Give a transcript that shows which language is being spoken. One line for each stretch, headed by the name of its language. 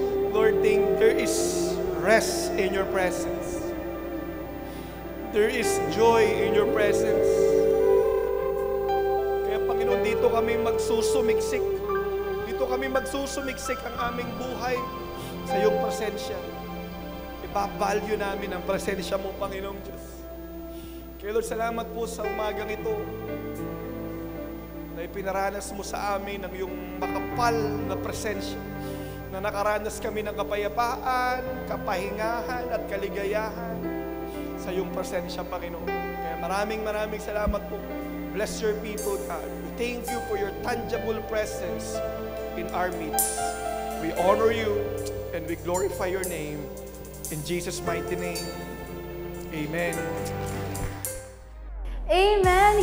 English: Lord, there is rest in your presence. There is joy in your presence.
Filipino: Kaya Panginoon, dito kami magsusumiksik. Dito kami magsusumiksik ang aming buhay sa iyong presensya. Ibabalyo namin ang presensya mo, Panginoong Diyos. Kaya Lord, salamat po sa umagang ito na ipinaranas mo sa amin ang iyong makapal na presensya, na nakaranas kami ng kapayapaan, kapahingahan at kaligayahan sa iyong presensya, Panginoon. Kaya maraming salamat po.
English: Bless your people, God. We thank you for your tangible presence in our midst. We honor you and we glorify your name. In Jesus' mighty name, amen. Amen!